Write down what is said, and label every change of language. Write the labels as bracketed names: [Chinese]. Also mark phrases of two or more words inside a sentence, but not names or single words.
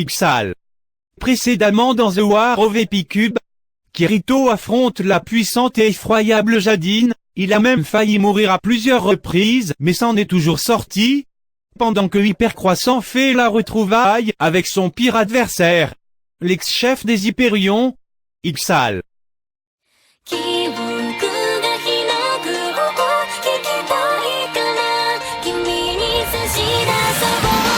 [French] » Précédemment dans The War of Epicube, Kirito affronte la puissante et effroyable Jadine. Il a même failli mourir à plusieurs reprises mais s'en est toujours sorti. Pendant que Hypercroissant fait la retrouvaille avec son pire adversaire, l'ex-chef des Hyperions, Ixal. [Japanese] 記憶が開く音聞きたいから君に差し出そう